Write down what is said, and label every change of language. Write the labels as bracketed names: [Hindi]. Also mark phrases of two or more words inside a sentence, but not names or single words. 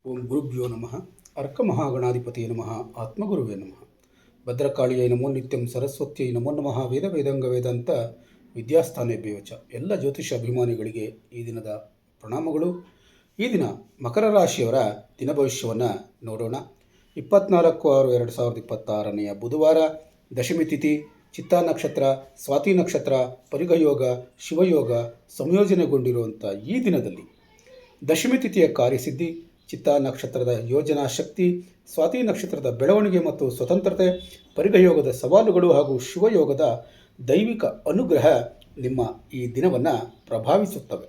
[Sanskrit] ಓಂ ಗುರುಭ್ಯೋ ನಮಃ ಅರ್ಕಮಹಾಗಣಾಧಿಪತಿಯೇ ನಮಃ ಆತ್ಮಗುರುವೇ ನಮಃ ಭದ್ರಕಾಳಿಯೈ ನಮೋ ನಿತ್ಯಂ ಸರಸ್ವತ್ಯೈ ನಮೋ ನಮಃ ವೇದ ವೇದಾಂಗ ವೇದಾಂತ ವಿದ್ಯಾಸ್ಥಾನೇಭ್ಯೋ ಚ. [Kannada] ಎಲ್ಲ ಜ್ಯೋತಿಷ ಅಭಿಮಾನಿಗಳಿಗೆ ಈ ದಿನದ ಪ್ರಣಾಮಗಳು. ಈ ದಿನ ಮಕರ ರಾಶಿಯವರ ದಿನ ಭವಿಷ್ಯವನ್ನು ನೋಡೋಣ. 24/6/2026 ಬುಧವಾರ, ದಶಮಿ ತಿಥಿ, ಚಿತ್ತಾ ನಕ್ಷತ್ರ, ಸ್ವಾತಿ ನಕ್ಷತ್ರ, ಪರಿಗಯೋಗ, ಶಿವಯೋಗ ಸಂಯೋಜನೆಗೊಂಡಿರುವಂಥ ಈ ದಿನದಲ್ಲಿ ದಶಮಿ ತಿಥಿಯ ಕಾರ್ಯಸಿದ್ಧಿ, ಚಿತ್ತಾ ನಕ್ಷತ್ರದ ಯೋಜನಾ ಶಕ್ತಿ, ಸ್ವಾತಿ ನಕ್ಷತ್ರದ ಬೆಳವಣಿಗೆ ಮತ್ತು ಸ್ವತಂತ್ರತೆ, ಪರಿಗಯೋಗದ ಸವಾಲುಗಳು ಹಾಗೂ ಶಿವಯೋಗದ ದೈವಿಕ ಅನುಗ್ರಹ ನಿಮ್ಮ ಈ ದಿನವನ್ನು ಪ್ರಭಾವಿಸುತ್ತವೆ.